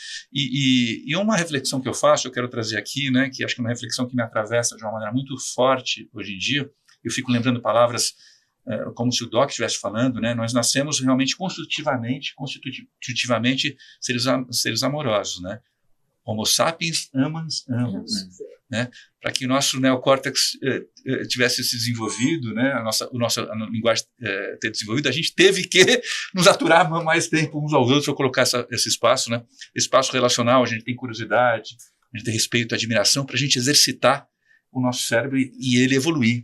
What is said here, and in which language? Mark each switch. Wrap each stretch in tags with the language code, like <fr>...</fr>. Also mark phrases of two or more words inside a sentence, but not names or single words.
<pt>E uma reflexão que eu faço, eu quero trazer aqui, né, que acho que é uma reflexão que me atravessa de uma maneira muito forte hoje em dia. Eu fico lembrando palavras como se o Doc estivesse falando, né? Nós nascemos realmente constitutivamente seres amorosos, né?</pt> <la>Homo sapiens amans.</la> <pt>Né? Para que o nosso neocórtex tivesse se desenvolvido, né? a nossa linguagem ter desenvolvido, a gente teve que nos aturar mais tempo uns aos outros para colocar esse espaço, né? Espaço relacional, a gente tem curiosidade, a gente tem respeito, admiração, para a gente exercitar o nosso cérebro e ele evoluir.</pt>